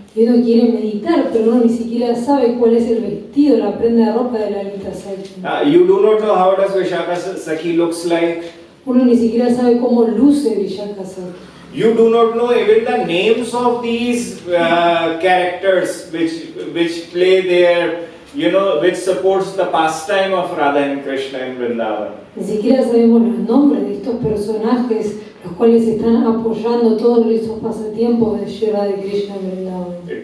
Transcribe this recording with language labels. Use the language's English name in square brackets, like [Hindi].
[Spanish] Y uno quiere meditar, pero uno ni siquiera sabe cuál es el vestido, la prenda de ropa de Lalita Sakhi. [English] You do not know how does Vishaka Sakhi looks like. [Spanish] Uno ni siquiera sabe cómo luce Vishaka Sakhi. [English] You do not know even the names of these characters which play their, which supports the pastime of Radha and Krishna in Vrindavan. [Spanish] Ni siquiera sabemos los nombres de estos personajes, los cuales están apoyando todos esos pasatiempos de Shri Radha Krishna en Vrindavan.